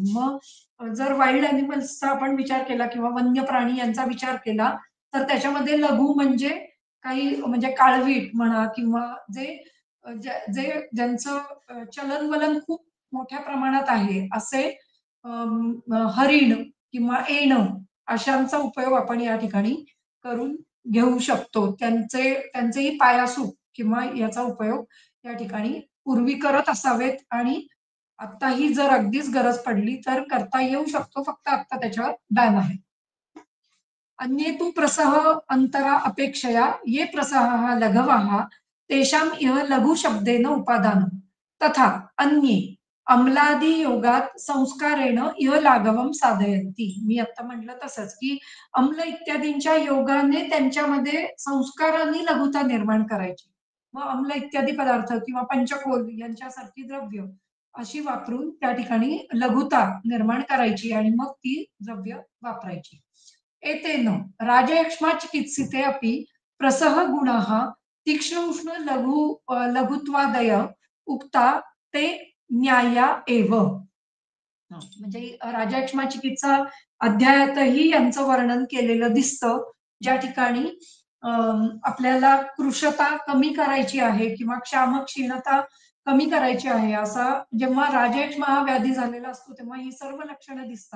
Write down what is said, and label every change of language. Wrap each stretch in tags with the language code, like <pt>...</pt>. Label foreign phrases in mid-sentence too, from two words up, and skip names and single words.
<mr>मग जर</mr> <en>wild animals</en> <mr>आपण विचार केला किंवा वन्य प्राणी यांचा विचार केला, तर त्याच्यामध्ये लघु म्हणजे काही म्हणजे काळवीट म्हणा किंवा ज्यांचं चलन-वलन खूप मोठ्या प्रमाणात आहे, असे हरीण किंवा येणं अशांचा उपयोग आपण या ठिकाणी करून घेऊ शकतो. त्यांचेही पायासूप किंवा याचा उपयोग या ठिकाणी पूर्वी करत असावेत आणि आत्ताही जर अगदीच गरज पडली तर करता येऊ शकतो. फक्त आत्ता त्याच्यावर बॅन आहे.</mr> <sa>अन्ये तु प्रसह अंतरा अपेक्षया ये प्रसहाः लघवः तेषाम इह लघु शब्देन उपादानम्. तथा अन्ये अम्लादी योगात संस्कारेण इह लाघवम साधयन्ति.</sa> <mr>मी आता म्हटलं तसंच की अम्ल इत्यादींच्या योगाने त्यांच्यामध्ये संस्कारांनी लघुता निर्माण करायची. मग अम्ल इत्यादी पदार्थ किंवा पंचकोल यांच्यासारखी द्रव्य अशी वापरून त्या ठिकाणी लघुता निर्माण करायची आणि मग ती द्रव्य वापरायची.</mr> <sa>एतेन राजयक्ष्मा चिकित्सिते अपि प्रसह गुणः तीक्ष्ण उष्ण लघुत्वादय उक्ता ते न्याया एव.</sa> <mr>म्हणजे राजयक्ष्मा चिकित्सा अध्यायातही यांचं वर्णन केलेलं दिसतं. ज्या ठिकाणी आपल्याला कृशता कमी करायची आहे किंवा क्षामक्षीणता कमी करायची आहे असा जेव्हा राजयक्ष्मा हा व्याधी झालेला असतो तेव्हा ही सर्व लक्षणं दिसतात.</mr>